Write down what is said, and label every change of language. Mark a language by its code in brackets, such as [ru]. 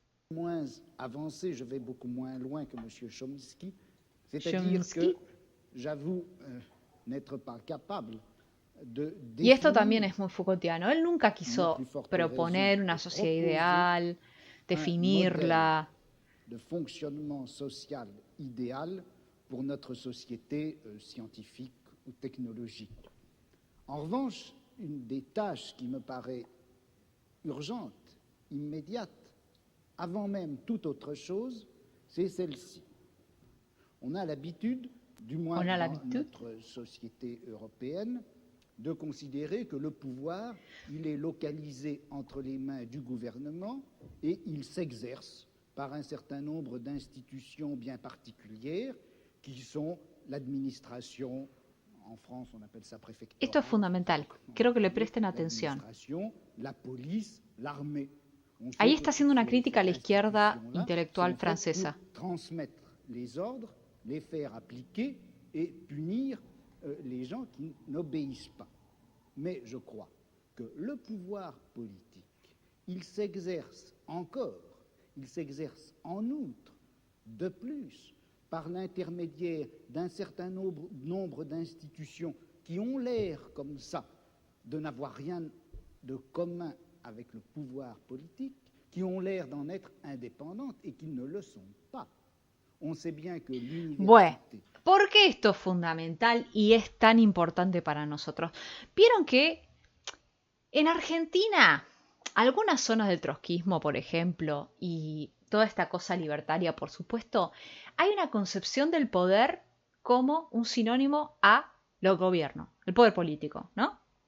[fr] Moins avancé, je vais beaucoup moins loin que M. Chomsky, c'est-à-dire que j'avoue n'être pas capable. [es] Y esto también es muy Foucaultiano. Él nunca quiso proponer una sociedad ideal, definirla. [fr] De fonctionnement social idéal pour notre société scientifique ou technologique. En revanche, une des tâches qui me paraît urgente, immédiate, avant même toute autre chose, c'est celle-ci. On a l'habitude, du moins dans notre société européenne, de considérer que le pouvoir, il est localisé entre les mains du gouvernement et il s'exerce par un certain nombre d'institutions bien particulières qui sont l'administration, en France on appelle ça préfectorat. [es] Esto es fundamental, quiero que le presten atención. [fr] La police, l'armée. [es] Ahí está haciendo una crítica a la izquierda intelectual francesa. [fr] Transmettre les ordres, les faire appliquer et punir les gens qui n'obéissent pas. Mais je crois que le pouvoir politique, il s'exerce encore, il s'exerce en outre, de plus, par l'intermédiaire d'un certain nombre d'institutions qui ont l'air comme ça de n'avoir rien de commun avec le pouvoir politique, qui ont l'air d'en être indépendantes et qui ne le sont pas. On sait bien que [es] Bueno, [fr] l'université. [es] ¿por qué esto es fundamental y es tan importante para nosotros? Vieron que en Argentina, algunas zonas del trotskismo, por ejemplo, y toda esta cosa libertaria, por supuesto, hay una concepción del poder como un sinónimo a los gobiernos, el poder político, ¿no?